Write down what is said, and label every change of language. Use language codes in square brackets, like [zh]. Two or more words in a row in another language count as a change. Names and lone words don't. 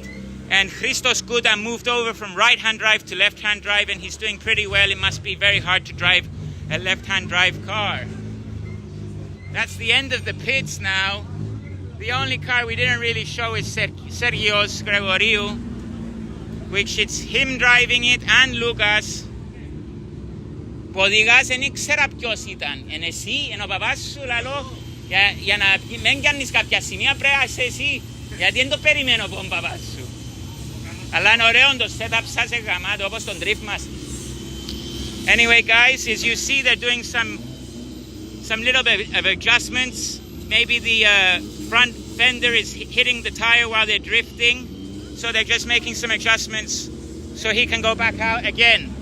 [en] And Christos Guda moved over from right-hand drive to left-hand drive, and he's doing pretty well. It must be very hard to drive a left-hand drive car. That's the end of the pits now. The only car we didn't really show is Sergios Gregoriou, which it's him driving it and Lucas. [el] Που οδηγάς δεν ήξερα ποιος ήταν. Εν εσύ, εν ο παπάς σου λαλό, για να μην κάνεις κάποια σημεία πρέπει να είσαι εσύ. Γιατί δεν το περιμένω από τον παπά σου. Αλλά είναι ωραίο το setup σας γαμάτο όπως τον drift μας. [en] Anyway guys, as you see they're doing some little bit of adjustments. Maybe the front fender is hitting the tire while they're drifting. So they're just making some adjustments so he can go back out again.